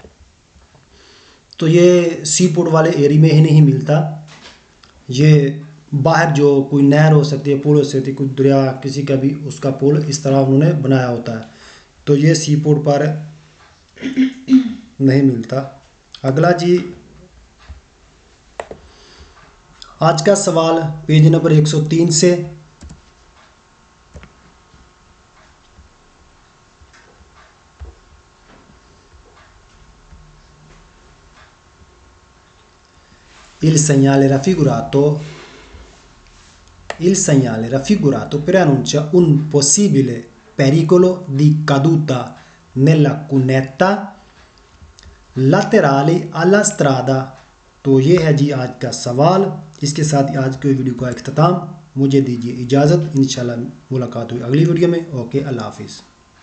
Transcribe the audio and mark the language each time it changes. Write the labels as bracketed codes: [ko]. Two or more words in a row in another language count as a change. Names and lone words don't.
[ur] تو یہ [en] sea port [ur] والے ایریا میں ہی نہیں ملتا، یہ باہر جو کوئی نہر ہو سکتی ہے، پول ہو سکتی ہے، کوئی دریا کسی کا بھی، اس کا پول اس طرح انہوں نے بنایا ہوتا ہے. تو یہ [en] sea port [ur] پر نہیں ملتا. اگلا جی، آج کا سوال [en] page number [ur] 103 سے. [it] Il segnale raffigurato preannuncia un possibile pericolo di caduta nella cunetta laterale alla strada. [ur] تو یہ ہے جی آج کا سوال. اس کے ساتھ ہی آج کی ویڈیو کا اختتام. مجھے دیجیے اجازت، انشاءاللہ ملاقات ہوئی اگلی ویڈیو میں. اوکے، اللہ حافظ.